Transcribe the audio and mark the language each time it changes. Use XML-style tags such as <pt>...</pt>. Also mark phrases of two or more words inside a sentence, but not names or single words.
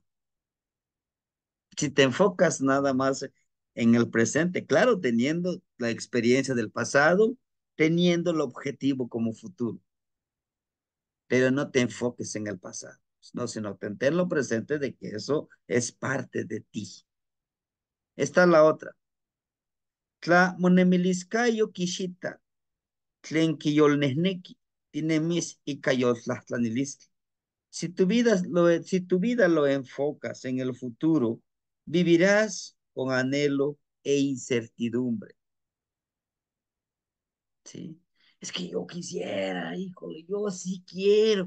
<es>Si te enfocas nada más en el presente, claro, teniendo la experiencia del pasado, teniendo el objetivo como futuro, pero no te enfoques en el pasado, no, sino tenlo presente de que eso es parte de ti. Esta es la otra.</es> <nah>Tla monemiliscayo kishita, tlen kiyolnehneki, tinemis y kayotlahtlanilistli.</nah> <es>Si tu vida lo enfocas en el futuro, vivirás con anhelo e incertidumbre. ¿Sí? Es que yo quisiera, híjole, yo sí quiero.</es>